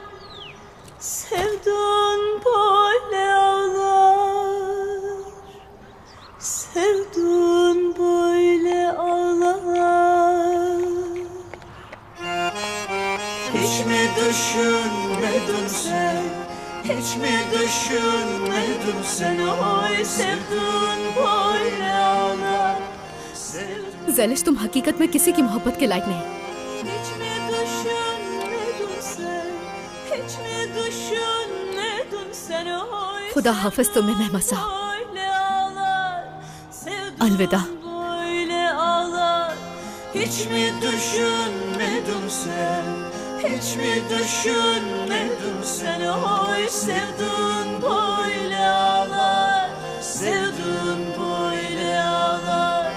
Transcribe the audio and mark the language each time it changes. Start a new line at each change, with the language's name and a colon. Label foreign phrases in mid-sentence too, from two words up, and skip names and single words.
Turkish: Sevdun böyle ağlar, sevdun böyle ağlar. Hiç mi düşünmedin sen? Hiç mi düşünmedin sen oy? Sevdun böyle ağlar.
Hindi: ज़ैलिश, तुम हकीकत में किसी की मोहब्बत के लायक नहीं।
Turkish: Hiç mi düşünmedin sen? Hiç mi düşünmedin sen oy?
Hindi: खुदा हाफिज तुम्हें मेहमत साहब।
Turkish: Böyle ağlar, sevdun
Hindi: अलविदा।
Turkish: böyle ağlar. Hiç mi düşünmedin sen? Hiç mi düşünmedin sen oy? Sevdun böyle ağlar, sevdun böyle ağlar.